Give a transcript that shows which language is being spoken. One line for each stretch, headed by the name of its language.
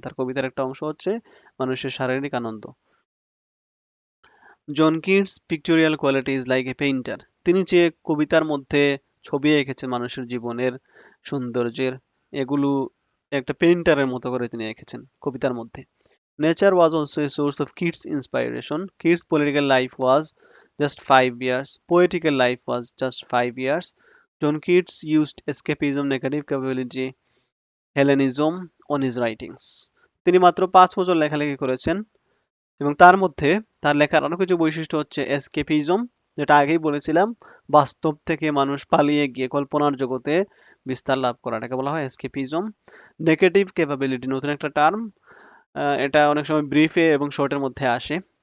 Bangla: তার কবিতার একটা অংশ হচ্ছে মানুষের শারীরিক আনন্দ। John Keats
English: Pictorial quality is like a painter.
Bangla: তিনি যে কবিতার মধ্যে ছবি এঁকেছেন মানুষের জীবনের সৌন্দর্যের, এগুলো একটা পেইন্টারের মতো করে তিনি এঁকেছেন কবিতার মধ্যে।
English: Nature was also a source of Keats' inspiration. Keats' political life was just 5 years. Poetical life was just 5 years. John Keats used escapism, negative capability, Hellenism on his writings.
Bangla: তিনি মাত্র 5 বছর লেখালেখি করেছেন এবং তার মধ্যে তার লেখার আরো কিছু বৈশিষ্ট্য হচ্ছে এসকেপিজম, যেটা আগেই বলেছিলাম, বাস্তব থেকে মানুষ পালিয়ে গিয়ে কল্পনার জগতে বিস্তার লাভ করা, এটাকে বলা হয় এসকেপিজম। নেগেটিভ ক্যাপাবিলিটি নতুন একটা টার্ম, এটা অনেক সময় ব্রিফে এবং শর্টের মধ্যে আসে।